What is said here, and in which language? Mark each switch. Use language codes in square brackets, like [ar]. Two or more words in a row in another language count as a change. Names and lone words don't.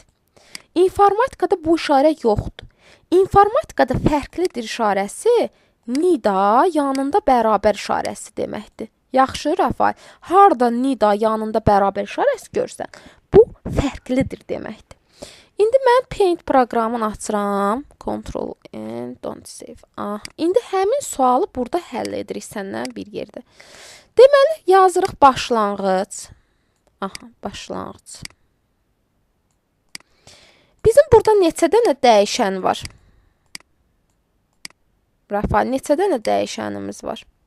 [az] İnformatikada bu işarə yoxdur. İnformatikada fərqlidir işarəsi nida yanında bərabər işarəsi deməkdir. Yaxşı, Rəfay. Harda nida yanında bərabər işarəsi görsən, bu fərqlidir deməkdir. İndi mən Paint proqramını açıram. [en] Ctrl N, don't save. [az] İndi həmin sualı burada həll edirik səndən bir yerdə. Deməli, yazırıq başlanğıc. Başlanğıc. Bizim burada neçə dənə dəyişən var? Rəfay, neçə dənə dəyişənimiz var?